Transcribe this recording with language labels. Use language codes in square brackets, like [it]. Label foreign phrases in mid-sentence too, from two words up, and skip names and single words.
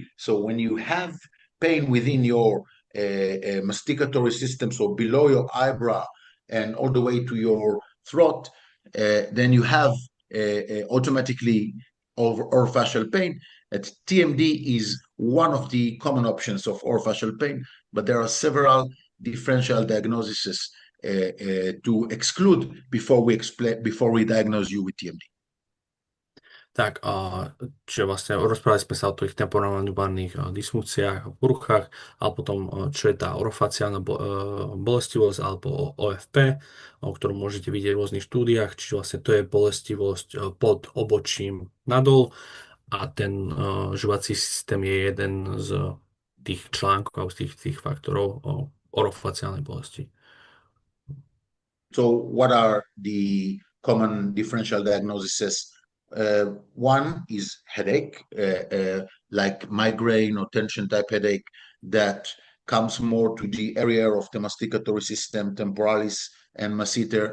[en] So when you have pain within your masticatory system, so below your eyebrow and all the way to your throat, then you have automatically orofacial pain. TMD is one of the common options of orofacial pain, but there are several differential diagnoses to exclude before we diagnose you with TMD. [sk] Tak, čiže vlastne rozprávali sme sa o tých temporomandibulárnych dysfunkciách, poruchách, a potom, čo je tá orofaciálna bolestivosť alebo OFP, o ktorom môžete vidieť v rôznych štúdiách, čiže vlastne to je bolestivosť pod obočím nadol, a ten žuvací systém je jeden z tých článkov alebo z tých faktorov orofaciálnej bolesti. [en] So what are the common differential diagnoses? One is headache, like migraine or tension type headache that comes more to the area of the masticatory system, temporalis and masseter.